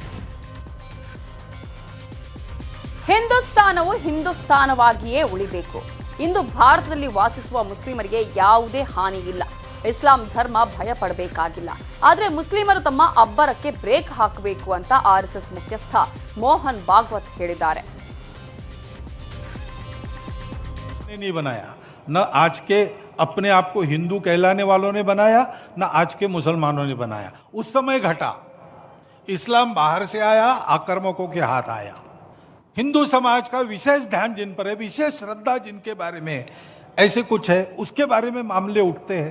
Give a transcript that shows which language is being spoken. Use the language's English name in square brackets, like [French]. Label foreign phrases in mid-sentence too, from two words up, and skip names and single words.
[Kannada] ಹಿಂದೂಸ್ತಾನವು ಹಿಂದೂಸ್ತಾನವಾಗಿಯೇ ಉಳಿಬೇಕು. ಇಂದು ಭಾರತದಲ್ಲಿ ವಾಸಿಸುವ ಮುಸ್ಲಿಮರಿಗೆ ಯಾವುದೇ ಹಾನಿ ಇಲ್ಲ. ಇಸ್ಲಾಂ ಧರ್ಮ ಭಯ ಪಡಬೇಕಾಗಿಲ್ಲ. ಆದರೆ ಮುಸ್ಲಿಮರು ತಮ್ಮ ಅಬ್ಬರಕ್ಕೆ ಬ್ರೇಕ್ ಹಾಕಬೇಕು ಅಂತ ಆರ್ಎಸ್ಎಸ್ ಮುಖ್ಯಸ್ಥ ಮೋಹನ್ ಭಾಗವತ್ ಹೇಳಿದ್ದಾರೆ. [Hindi] नहीं बनाया, न आज के अपने आप को हिंदू कहलाने वालों ने बनाया, न आज के मुसलमानों ने बनाया। उस समय घटा, इस्लाम बाहर से आया, आक्रामकों के हाथ आया। हिंदू समाज का विशेष ध्यान जिन पर है, विशेष श्रद्धा जिनके बारे में ऐसे कुछ है, उसके बारे में मामले उठते हैं।